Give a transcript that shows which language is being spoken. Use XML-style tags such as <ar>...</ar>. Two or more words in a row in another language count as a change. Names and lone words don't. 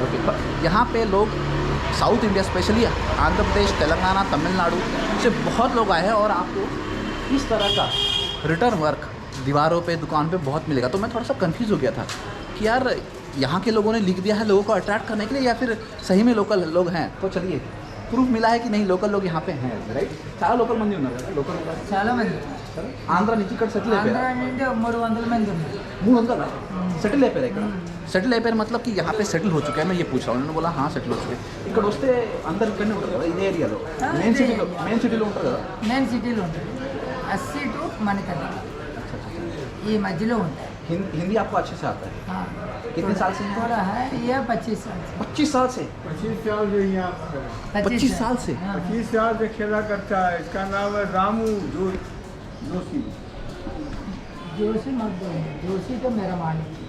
<hi>ओके, यहाँ पे लोग साउथ इंडिया, स्पेशली आंध्र प्रदेश, तेलंगाना, तमिलनाडु से बहुत लोग आए हैं। और आपको इस तरह का</hi> <en>return work</en> <hi>दीवारों पे, दुकान पे बहुत मिलेगा। तो मैं थोड़ा सा कंफ्यूज हो गया था कि यार यहाँ के लोगों ने लिख दिया है लोगों को अट्रैक्ट करने के लिए, या फिर सही में लोकल लोग हैं। तो चलिए प्रूफ मिला है कि नहीं, लोकल लोग यहाँ पे हैं, राइट।</hi> <te>చాలా లోకల్ మంది ఉన్నారు కదా, లోకల్ చాలా మంది ఆంధ్ర నుంచి ఇక్కడ సెటిల్ అయిపోయారు। ఆంధ్ర నుండి 300 మంది ఉన్నారు। 300 సెటిల్ అయిపోయారు ఇక్కడ। సెటిల్ అయిపోయారు</te> <hi>मतलब कि यहाँ पे सेटल हो चुका है, मैं ये पूछ रहा हूँ। उन्होंने बोला हाँ सेटल हो चुके हैं।</hi> <te>ఇక్కడ వస్తే అందరు ఇక్కడనే ఉంటారు కదా, ఇదే ఏరియాలో, మెయిన్ సిటీలో ఉంటారు కదా। మెయిన్ సిటీలో ఉంటారు, 80 టు మణికర్ణ ये మధ్యలో ఉంటాయి।</te> <hi>हिंदी आपको अच्छे से आता है? हाँ। कितने साल से थोड़ा है ये 25 साल से। 25 साल से? 25 साल से यहाँ 25 साल से? 25 साल से खेला करता है। इसका नाम है रामू जोशी। जोशी मत बोलो, जोशी तो मेरा मालिक।</hi>